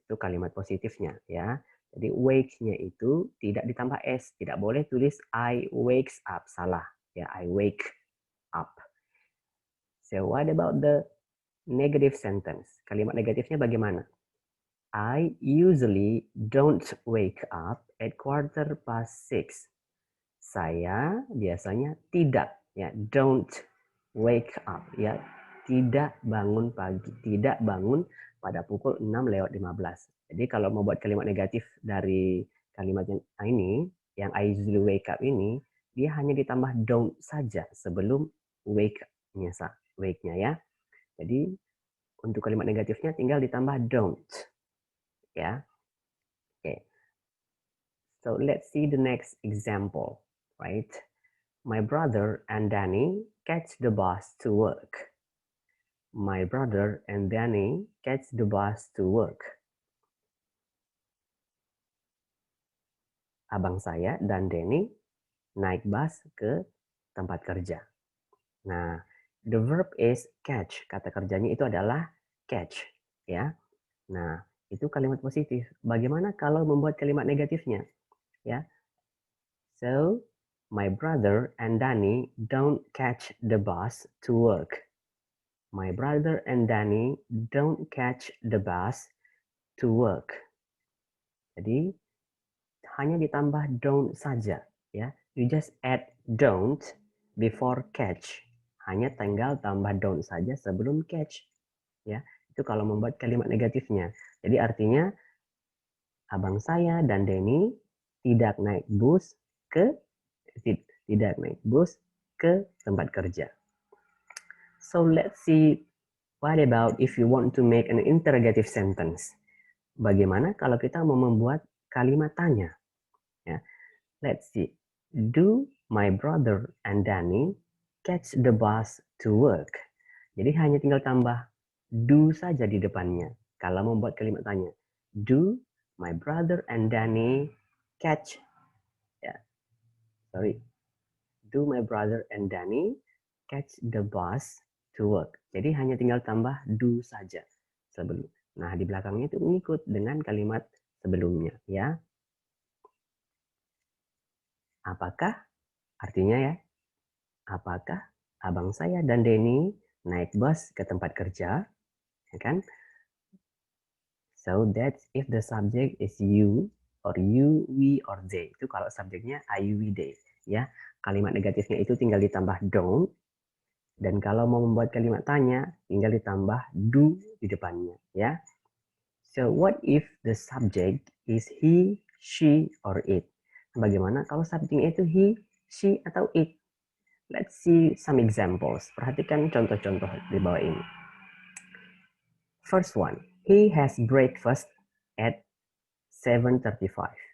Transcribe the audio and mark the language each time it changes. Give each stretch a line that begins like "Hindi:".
Indonesian: Itu kalimat positifnya ya. Jadi wake-nya itu tidak ditambah s, tidak boleh tulis
English: I wakes up,
Indonesian: salah ya,
English: I wake up. So what about the negative sentence?
Indonesian: Kalimat negatifnya bagaimana?
English: I usually don't wake up at 6:15.
Indonesian: Saya biasanya tidak ya,
English: don't wake up
Indonesian: ya, tidak bangun pagi, tidak bangun pada pukul 6:15. Jadi kalau mau buat kalimat negatif dari kalimat yang ini, yang
English: I usually wake up
Indonesian: ini, dia hanya ditambah don't saja sebelum wake-nya ya. Jadi untuk kalimat negatifnya tinggal ditambah don't ya.
English: Okay. So let's see the next example, right? My brother and Danny catch the bus to work. My brother and Danny catch the bus to work.
Indonesian: Abang saya dan Danny naik bus ke tempat kerja.
English: Nah, the verb is catch.
Indonesian: Kata kerjanya itu adalah catch, ya. Nah, itu kalimat positif. Bagaimana kalau membuat kalimat negatifnya? Ya.
English: So, my brother and Danny don't catch the bus to work. My brother and Danny don't catch the bus to work.
Indonesian: Jadi, hanya ditambah don't saja, ya.
English: You just add don't before catch.
Indonesian: Hanya tinggal tambah don't saja sebelum catch, ya. Itu kalau membuat kalimat negatifnya. Jadi artinya abang saya dan Denny tidak naik bus ke tidak naik bus ke tempat kerja.
English: So let's see, what about if you want to make an interrogative sentence?
Indonesian: Bagaimana kalau kita mau membuat kalimat tanya?
English: Ya. Let's see. Do my brother and Danny catch the bus to work?
Indonesian: Jadi hanya tinggal tambah do saja di depannya. Kalau membuat kalimat tanya.
English: Do my brother and Danny catch, ya, sorry. Do my brother and Danny catch the bus to work?
Indonesian: Jadi hanya tinggal tambah do saja sebelum. Nah, di belakangnya itu mengikut dengan kalimat sebelumnya, ya. Apakah artinya, ya? Apakah abang saya dan Denny naik bus ke tempat kerja? Ya kan?
English: So that's if the subject is you or you, we, or they.
Indonesian: Itu kalau subjeknya I, you, we, they. Ya, kalimat negatifnya itu tinggal ditambah don't. Dan kalau mau membuat kalimat tanya, tinggal ditambah do di depannya. Ya.
English: So what if the subject is he, she, or it?
Indonesian: Bagaimana kalau subjeknya itu he, she, atau it?
English: Let's see some examples.
Indonesian: Perhatikan contoh-contoh di bawah ini.
English: First one, he has breakfast at 7:35.